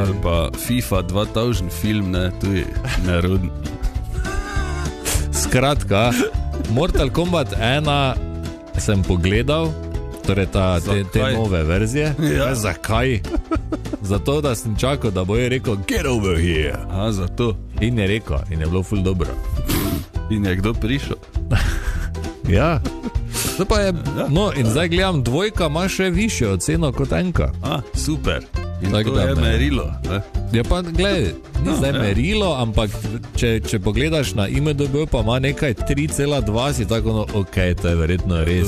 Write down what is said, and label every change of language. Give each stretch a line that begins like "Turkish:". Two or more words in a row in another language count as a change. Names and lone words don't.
Slovenian: ali pa FIFA 2000 film, ne, tu je nerodno. Skratka, Mortal Kombat 1 sem pogledal, torej te nove verzije. Ja. Zakaj? Zato, da sem čakal, da bo je rekel
English: get over here.
Slovenian: A, zato. In je rekel, in je bilo ful dobro. In je kdo prišel? Ja. To pa je, no, in zdaj gledam, dvojka ima še višjo oceno kot enka. A, super. In Tako to da je ne. merilo. Ne? Ja pa, glej, ni zdaj merilo, ampak če pogledaš na IMDb, pa ima nekaj 3,2, si tako, no, ok, to je verjetno res.